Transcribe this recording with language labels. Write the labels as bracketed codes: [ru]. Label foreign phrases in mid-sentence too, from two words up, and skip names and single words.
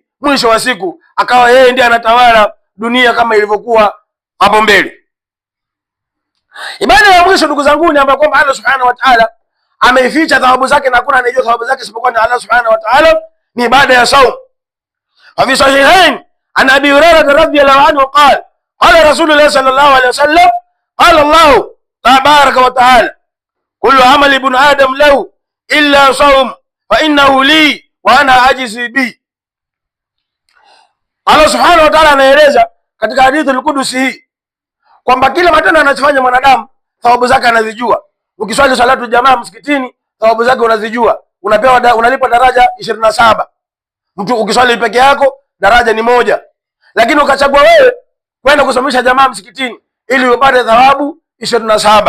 [sw] Mwisho wa siku akawa yeye ndiye anatawala dunia kama ilivyokuwa hapo mbele. Ibada ya mwisho ndugu zangu ni ambayo kwamba Allah [ar] سبحانه وتعالى [sw] ameificha thawabu zake na hakuna anayejua thawabu zake isipokuwa ni Allah [ar] سبحانه وتعالى, [sw] ni ibada ya saum. [ar] وفي الصحيحين عن أبي هريرة رضي الله عنه قال قال رسول الله صلى الله عليه وسلم قال الله تبارك وتعالى كل عمل ابن آدم له إلا الصوم فإنه لي وأنا أجزي به. [sw] Allah [ar] سبحانه وتعالى [sw] anaeleza katika hadithi al-Qudusi hii kwamba kila matendo anachofanya mwanadamu thawabu zake anazijua. Ukiswali salatu jamaa msikitini thawabu zake unazijua, unapewa unalipa daraja 27. Mtu ukiswali peke yako daraja ni 1, lakini ukachagua wewe kwenda kusomesha jamaa msikitini ili upate thawabu 27.